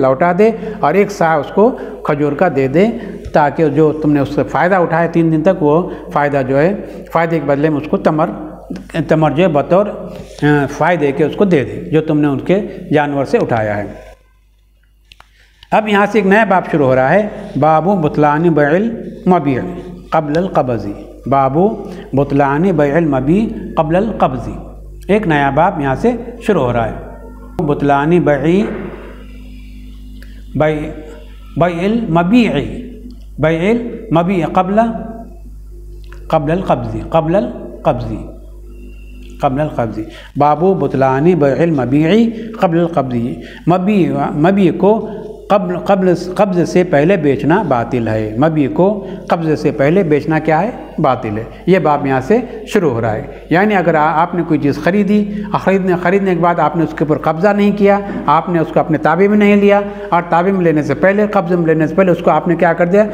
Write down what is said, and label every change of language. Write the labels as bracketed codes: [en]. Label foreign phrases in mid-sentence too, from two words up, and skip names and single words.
[ur] لوٹا دے، اور ایک صاع اس کو کھجور کا دے دے، تاکہ جو تم نے اس سے فائدہ اٹھایا 3 دن تک وہ فائدہ جو ہے فائدے کے بدلے میں اس کو تمر جو ہے بطور فائدے کے اس کو دے دے جو تم نے ان کے جانور سے اٹھایا ہے. اب یہاں سے ایک نیا باب شروع ہو رہا ہے، [ar] باب بطلان بیع المبیع قبل القبض. باب بطلان بیع المبیع قبل القبض، [ur] ایک نیا باب یہاں سے شروع ہو رہا ہے. [ar] بطلان بیع المبیع قبل القبض. باب بطلان بیع المبیع قبل القبض، [ur] مبیع کو قبض سے پہلے بیچنا باطل ہے. مبیع کو قبض سے پہلے بیچنا کیا ہے؟ باطل ہے. یہ باب یہاں سے شروع ہو رہا ہے. یعنی اگر آپ نے کوئی چیز خریدی، خریدنے کے بعد آپ نے اس کے اوپر قبضہ نہیں کیا، آپ نے اس کو اپنے تابع میں نہیں لیا، اور تابع میں لینے سے پہلے، قبضے میں لینے سے پہلے اس کو آپ نے کیا کر دیا؟